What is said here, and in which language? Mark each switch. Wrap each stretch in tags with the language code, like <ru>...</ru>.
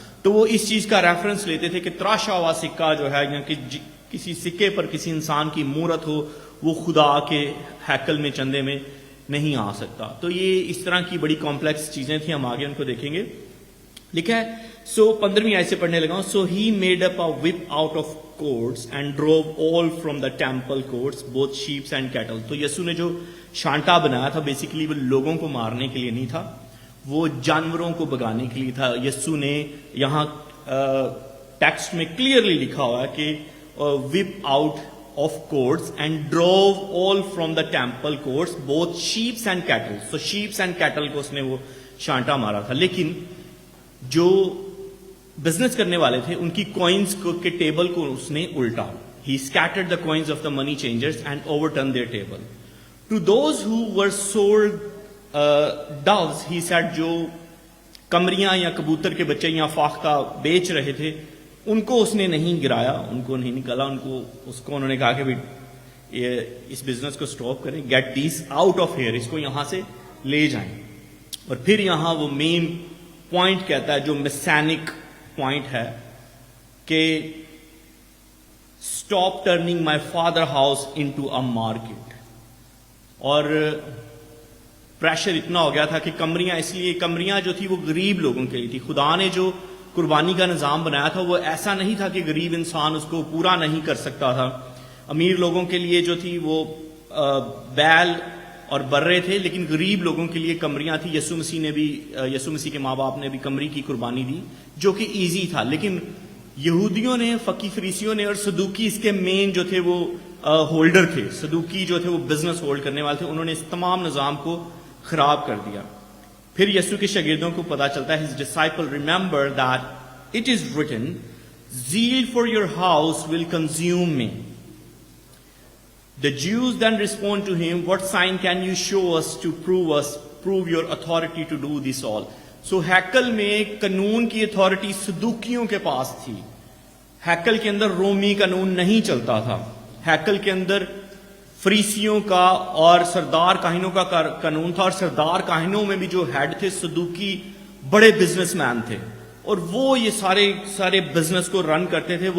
<ur>تو وہ اس چیز کا ریفرنس لیتے تھے کہ تراشا ہوا سکہ جو ہے یا کہ کسی سکے پر کسی انسان کی مورت ہو وہ خدا کے ہیکل میں، چندے میں نہیں آ سکتا. تو یہ اس طرح کی بڑی کمپلیکس چیزیں تھیں، ہم آگے ان کو دیکھیں گے. لکھا ہے 15ویں آیت سے پڑھنے لگا ہوں.</ur> <en>So he made up a whip out of courts and drove all from the temple courts both sheep and cattle.</en> <ur>تو یسوع نے جو شانٹا بنایا تھا بیسیکلی وہ لوگوں کو مارنے کے لیے نہیں تھا، وہ جانوروں کو بگانے کے لیے تھا. یسوع نے یہاں ٹیکسٹ میں کلیئرلی لکھا ہوا ہے کہ</ur> <en>whip out of courts and drove all from the temple courts both sheep and cattle.</en> <ur>So</ur> <en>sheep and cattle</en> <ur>کو اس نے وہ شانٹا مارا تھا. لیکن جو بزنس کرنے والے تھے ان کی کوئنز کے ٹیبل کو اس نے الٹا.</ur> <en>He scattered the coins of the money changers and overturned their table. To those who were sold doves, he said,</en> <ur>جو کمریاں یا کبوتر کے بچے یا فاختہ بیچ رہے تھے ان کو اس نے نہیں گرایا، ان کو نہیں نکالا، اس کو انہوں نے کہا کہ اس بزنس کو سٹاپ کریں.</ur> <en>get this out of here,</en> <ur>اس کو یہاں سے لے جائیں. اور پھر یہاں وہ مین پوائنٹ کہتا ہے جو میسینک پوائنٹ ہے کہ</ur> <en>Stop turning my father house into a market.</en> <ur>اور پریشر اتنا ہو گیا تھا کہ کمریاں جو تھی وہ غریب لوگوں کے لیے تھی. خدا نے جو قربانی کا نظام بنایا تھا وہ ایسا نہیں تھا کہ غریب انسان اس کو پورا نہیں کر سکتا تھا. امیر لوگوں کے لیے جو تھی وہ بیل اور برے تھے, لیکن غریب لوگوں کے لیے کمریاں تھیں. یسوع مسیح کے ماں باپ نے بھی کمری کی قربانی دی جو کہ ایزی تھا. لیکن یہودیوں نے, فقی فریسیوں نے اور صدوقی اس کے مین جو تھے وہ ہولڈر تھے. صدوقی جو تھے وہ بزنس ہولڈ کرنے والے تھے. انہوں نے اس تمام نظام کو خراب کر دیا. پھر یسوع کے شاگردوں کو پتا چلتا ہے,</ur> <en>his disciple remember that it is written, zeal for your house will consume me. The Jews then respond to him, what sign can you show us to prove your authority to do this all?</en> <ur>So ہیکل میں قانون کی authority صدوقیوں کے پاس تھی. ہیکل کے اندر رومی قانون نہیں چلتا تھا. ہیکل کے اندر فریسیوں کا اور سردار کاہنوں کا قانون تھا, اور سردار کاہنوں میں بھی جو ہیڈ تھے صدوقی بڑے بزنس مین تھے, اور وہ یہ سارے بزنس کو رن کرتے تھے.</ur>